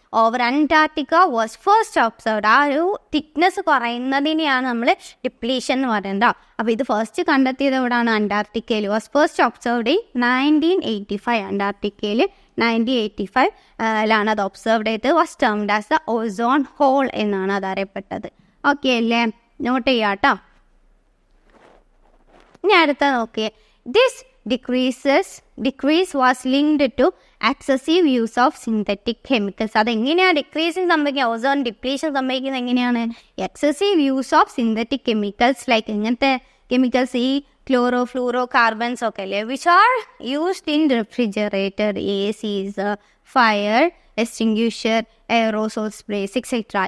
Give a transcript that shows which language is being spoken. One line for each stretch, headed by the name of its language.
English: Over Antarctica was first observed.
Malayalam: ആ ഒരു thickness കുറയുന്നതിനെയാണ് നമ്മൾ ഡിപ്ലീഷൻ എന്ന് പറയുന്നത്. അപ്പോൾ ഇത് ഫസ്റ്റ് കണ്ടെത്തിയത് എവിടെയാണ്, അന്റാർട്ടിക്കയിൽ.
English: Was first observed in 1985.
Malayalam: അന്റാർട്ടിക്കയിൽ 1985 അത് ഒബ്സർവ്ഡ് ചെയ്ത്.
English: was termed as the ozone hole
Malayalam: എന്നാണ് അത് അറിയപ്പെട്ടത്. ഓക്കെ അല്ലേ, നോട്ട് ചെയ്യാം കേട്ടോ. ഇനി അടുത്ത നോക്കിയേ,
English: This decrease was linked to excessive use of synthetic chemicals.
Malayalam: അതെങ്ങനെയാണ് ഡിക്രീസിങ് സംഭവിക്കുക, ഓസോൺ ഡിപ്ലീഷൻ സംഭവിക്കുന്നത് എങ്ങനെയാണ്,
English: Excessive use of synthetic chemicals.
Malayalam: Like ഇങ്ങനത്തെ കെമിക്കൽസ്, ഈ ക്ലോറോ ഫ്ലൂറോ കാർബൺസ് ഒക്കെ അല്ലേ,
English: Which are used in refrigerator, ACs, fire extinguisher, aerosol sprays etcetera.